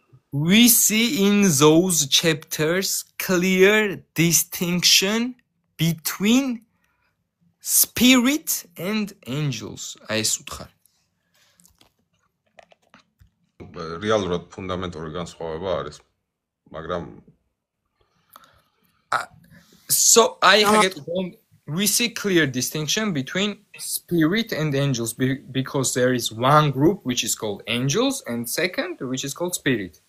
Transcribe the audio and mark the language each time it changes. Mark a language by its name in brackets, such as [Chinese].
[English] We see in those chapters clear distinction between spirit and angels. [Georgian] აი ეს უთხარ. რეალურად ფუნდამენტური განსხვავება არის, მაგრამ [English] so I get we see clear distinction between spirit and angels because there is one group which is called angels and second which is called spirit.